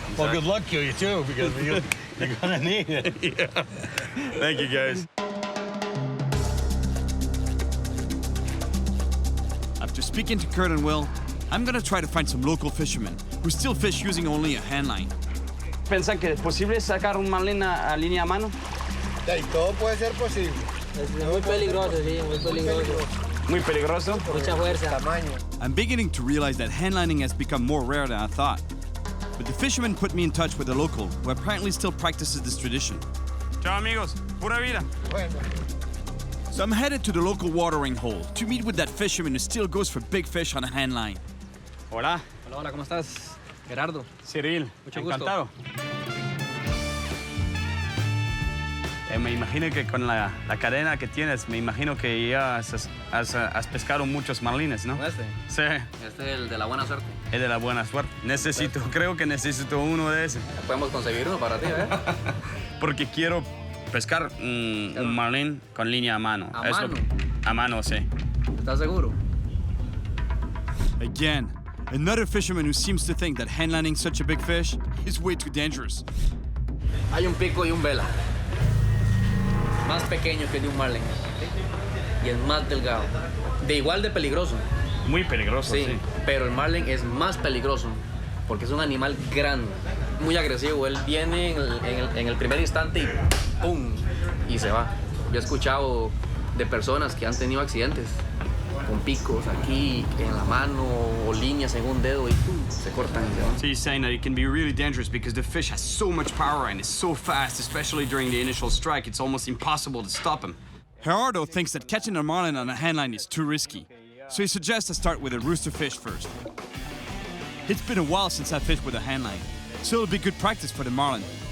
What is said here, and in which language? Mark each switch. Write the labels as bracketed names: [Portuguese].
[English] Well, good luck to you, too, because you're going to need it. Yeah. Thank you, guys. After speaking to Kurt and Will, I'm gonna try to find some local fishermen who still fish using only a handline. [Spanish] ¿Piensan que es posible sacar un marlin a línea a mano? Todo puede ser posible. Es muy peligroso, sí, muy peligroso. Muy peligroso. Mucha fuerza. Tamaño. [English] I'm beginning to realize that handlining has become more rare than I thought. But the fisherman put me in touch with a local who apparently still practices this tradition. [Spanish] Ciao, amigos. Pura vida. Bueno. [English] So I'm headed to the local watering hole to meet with that fisherman who still goes for big fish on a handline. [Spanish] Hola. Hola, hola, ¿cómo estás? Gerardo. Cyril. Mucho gusto. Encantado. Me imagino que con la cadena que tienes, me imagino que ya has pescado muchos marlines, ¿no? ¿Este? Sí. Este es el de la buena suerte. Es de la buena suerte. Creo que necesito uno de esos. Podemos conseguir uno para ti, ¿eh? Porque quiero pescar un marlín con línea a mano. ¿A mano? A mano, sí. ¿Estás seguro? [English] Again, another fisherman who seems to think that handlining such a big fish is way too dangerous. [Spanish] Hay un pico y un vela. Más pequeño que el de un marlin. Y el más delgado. De igual de peligroso. Muy peligroso, Sí, sí. pero el marlin es más peligroso porque es un animal grande, muy agresivo. Él viene en el primer instante y ¡pum! Y se va. Yo he escuchado de personas que han tenido accidentes con picos aquí en la mano o líneas en un dedo y ¡pum! Se cortan y se van. [English] So you're saying that it can be really dangerous because the fish has so much power and is so fast, especially during the initial strike, it's almost impossible to stop him. Gerardo thinks that catching a marlin on a handline is too risky, so he suggests I start with a roosterfish first. It's been a while since I fished with a handline, so it'll be good practice for the marlin.